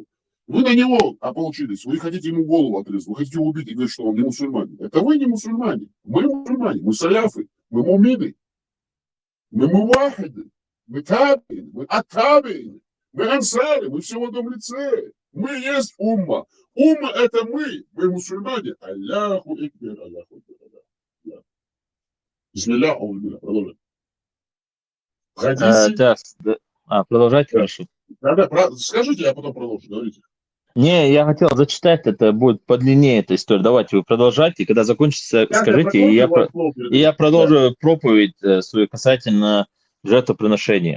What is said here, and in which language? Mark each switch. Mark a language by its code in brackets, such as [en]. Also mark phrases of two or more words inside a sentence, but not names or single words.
[ru] Вы на него ополчились, вы хотите ему голову отрезать, вы хотите его убить и говорить, что он не мусульманин. Это вы не мусульмане, мы мусульмане, мы саляфы, мы мумины, мы мувахиды, мы табины, мы атабины. Мы ансары, мы все в одном лице. Мы есть умма. Умма это мы мусульмане. [ar] الله أكبر، الله أكبر. بسم الله، أعوذ بالله. [ru] Продолжаем. В хадисе... Продолжать хорошо. Да, скажите, я потом продолжу, говорите. Не, я хотел зачитать, это будет подлиннее эта история. Давайте вы продолжайте, когда закончится, скажите, и я продолжу проповедь свою касательно жертвоприношения.